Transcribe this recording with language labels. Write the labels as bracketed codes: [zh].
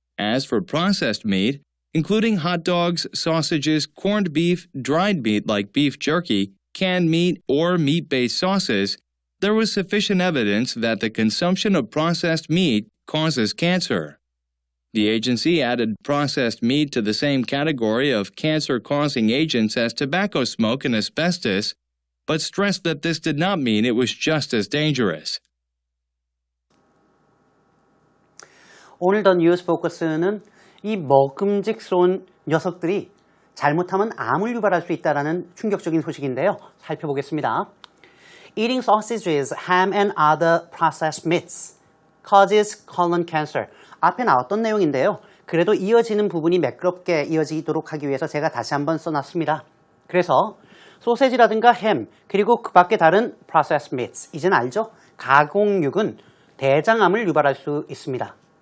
[en] As for processed meat, including hot dogs, sausages, corned beef, dried meat like beef jerky, canned meat, or meat-based sauces, there was sufficient evidence that the consumption of processed meat causes cancer. The agency added processed meat to the same category of cancer-causing agents as tobacco smoke and asbestos, but stressed that this did not mean it was just as dangerous. [ko] 오늘 더 뉴스 포커스는 이 먹음직스러운 녀석들이 잘못하면 암을 유발할 수 있다는 충격적인 소식인데요. 살펴보겠습니다. [en] Eating sausages, ham and other processed meats causes colon cancer. [ko] 앞에 나왔던 내용인데요. 그래도 이어지는 부분이 매끄럽게 이어지도록 하기 위해서 제가 다시 한번 써놨습니다. 그래서 소세지라든가 햄, 그리고 그 밖에 다른 processed meats, 이제는 알죠? 가공육은 대장암을 유발할 수 있습니다.